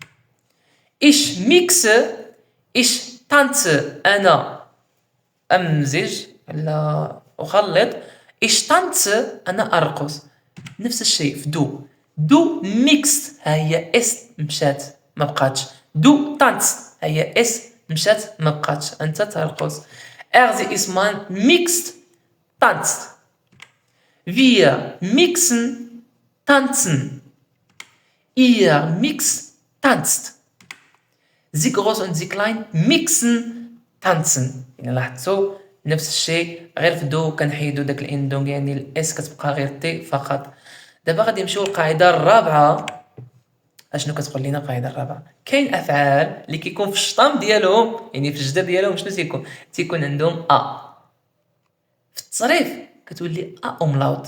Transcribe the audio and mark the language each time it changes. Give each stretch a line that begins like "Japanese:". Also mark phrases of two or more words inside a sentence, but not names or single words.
German: ich mixe ich tanze
Arabic: انا امزج ولا اخلط، ايش تانس انا ارقص. نفس الشيء في دو،
German: du mixt
Arabic: ها هي اس مشات ما بقاتش،
German: du tanzt
Arabic: ها هي اس مشات ما بقاتش انت ترقص.
German: er sie es man mixt tanzt, wir mixen tanzen, ihr mix tanzt. Sie groß und sie klein mixen tanzen.
Arabic: يعني لاحظتوا نفس الشيء غير في دو كنحيدو داك الاندونغ يعني الاس كتبقى غير تي فقط. دابا غادي نمشيو للقاعده الرابعه. اشنو كتقول لنا القاعده الرابعه؟ كاين افعال اللي كيكون في الشطام ديالهم يعني في الجدر ديالهم شنو تيكون عندهم في التصريف كتولي اوملاوت.